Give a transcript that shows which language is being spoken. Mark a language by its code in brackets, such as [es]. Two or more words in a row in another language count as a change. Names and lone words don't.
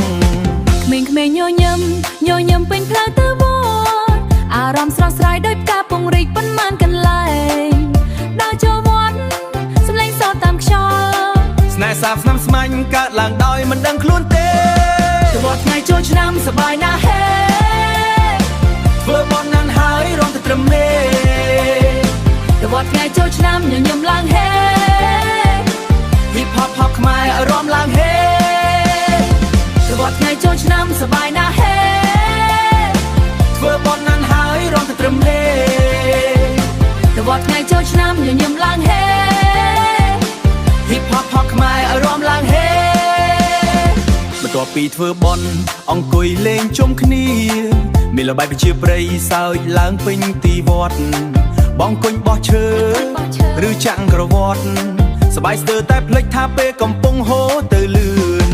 [km] ក្មេងៗញញឹមពេញផ្លូវទៅវត្តអារម្មណ៍ស្រស់ស្រាយដោយផ្កាពង្រីកប៉ុន្មានកន្លែងដើរចូលវត្តសម្លេងសោតតាមខ្យល់ ស្នេហ៍សាបស្នាមស្មាញ់កើតឡើងដោយមិនដឹងខ្លួនទេ ទៅវត្តថ្ងៃចូលឆ្នាំសប្បាយណាស់ហេ ធ្វើបន់ណាស់ហើយរំទៅត្រឹមមេ ទៅវត្តថ្ងៃចូលឆ្នាំញញឹមឡើងហេ [en] Hip hop hop [km] ខ្មែរអារម្មណ៍ឡើងហេ ទៅវត្តថ្ងៃចូលឆ្នាំសប្បាយណាស់ហេ ធ្វើបន់ណាស់ហើយរំទៅត្រឹមមេ ទៅវត្តថ្ងៃចូលឆ្នាំញញឹមឡើងហេ [en] Hip hop hop [km] ខ្មែរអារម្មណ៍ឡើងហេបន្ទាប់ពីធ្វើបន់អង្គុយលេងជុំគ្នាមានល្បែងប្រជាប្រិយសើចឡើងពេញទីវត្តបងគុញបោះឈើឬចាក់ក្រវត្តសបាយស្ទើរតែភ្លេចថាពេលកំពុងហូរទៅលឿន